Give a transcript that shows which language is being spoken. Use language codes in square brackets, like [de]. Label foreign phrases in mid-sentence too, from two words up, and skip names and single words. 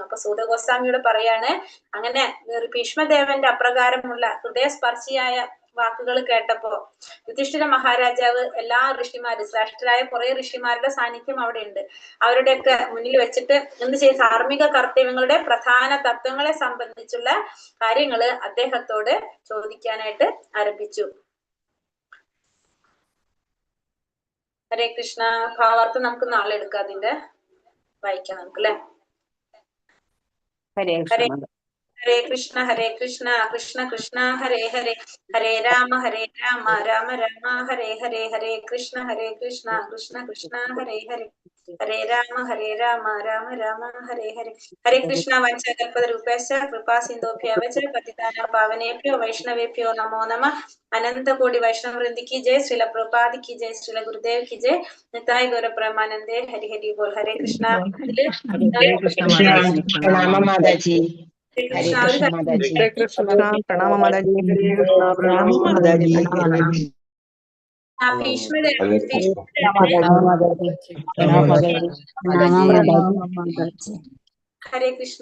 [ml] അപ്പൊ സൂതഗോസ്വാമിയോട് പറയാണ്, അങ്ങനെ ഭീഷ്മദേവന്റെ അപ്രകാരമുള്ള ഹൃദയസ്പർശിയായ വാക്കുകൾ കേട്ടപ്പോ യുധിഷ്ഠിര മഹാരാജാവ് എല്ലാ ഋഷിമാരും ശ്രേഷ്ഠരായ കുറെ ഋഷിമാരുടെ സാന്നിധ്യം അവിടെ ഉണ്ട്, അവരുടെയൊക്കെ മുന്നിൽ വെച്ചിട്ട് എന്ത് ചെയ്യും, ധാർമ്മിക കർത്തവ്യങ്ങളുടെ പ്രധാന തത്വങ്ങളെ സംബന്ധിച്ചുള്ള കാര്യങ്ങള് അദ്ദേഹത്തോട് ചോദിക്കാനായിട്ട് ആരംഭിച്ചു. [sa] ഹരേ കൃഷ്ണ. [ml] ഭാവാർത്ഥം നമുക്ക് നാളെ എടുക്കാം, അതിന്റെ വായിക്കാം നമുക്ക് അല്ലെ. [sa] ഹരേ കൃഷ്ണ ഹരേ കൃഷ്ണ കൃഷ്ണ കൃഷ്ണ ഹരേ ഹരേ ഹരേ രാമ രാമ രാമ ഹരേ ഹരേ ഹരേ കൃഷ്ണ കൃഷ്ണ കൃഷ്ണ ഹരേ ഹരേ ഹരേ രാമ രാമ രാമ ഹരേ ഹരേ. ഹരേ കൃഷ്ണ. വഞ്ചകൽപതരൂപേശ്ച കൃപാ സിന്ധോഭ്യവ ച പതിതാനാം പാവനേഭ്യോ വൈഷ്ണവേഭ്യോ നമോ നമഃ. അനന്ത കോടി വൈഷ്ണവവൃന്ദിക്ക് ജയ്. ശ്രീല പ്രഭുപാദിക്ക് ജയ്. ശ്രീല ഗുരുദേവ്ക്ക് ജയ്. നിതായ് ഗൗര പ്രേമാനന്ദേ. [bn] হরি হরি বোল. [sa] ഹരേ കൃഷ്ണ. [hi] प्रणाम माताजी. [sa] ഹരേ കൃഷ്ണ [hi] माताजी. प्रणाम माताजी. [sa] ഹരേ കൃഷ്ണ.